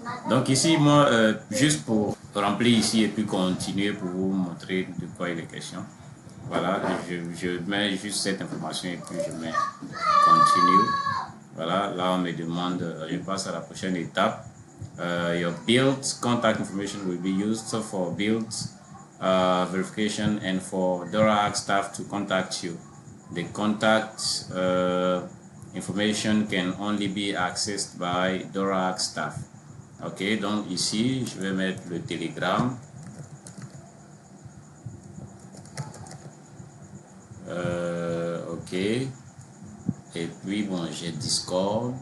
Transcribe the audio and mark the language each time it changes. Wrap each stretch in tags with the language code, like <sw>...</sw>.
<fr>Donc ici, moi, juste pour remplir ici et puis continuer pour vous montrer de quoi il est question. Voilà, je mets juste cette information et puis je mets continue. Voilà, là on me demande, je passe à la prochaine étape.</fr> <en>Your build contact information will be used for build verification and for DoraHack staff to contact you. The contact information can only be accessed by DoraHack staff.</en> <fr>Ok, donc ici, je vais mettre le Telegram. Ok. Et puis, bon, j'ai Discord.</fr>